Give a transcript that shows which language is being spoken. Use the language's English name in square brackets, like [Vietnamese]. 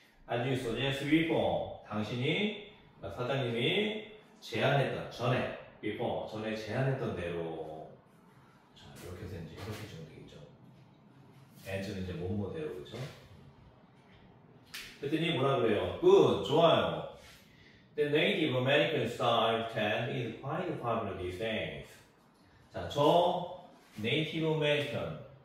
[English] As you suggest before, [Korean] 당신이 사장님이 제안했던 전에 제안했던 대로. 자, 이렇게 해서 이제 이렇게 주면 되겠죠. as는 이제 뭐뭐대로, 그죠? 그랬더니 뭐라 그래요? Good, 좋아요. [English] The Native American style tent is quite popular these days. [Korean] 자, 저 Native American.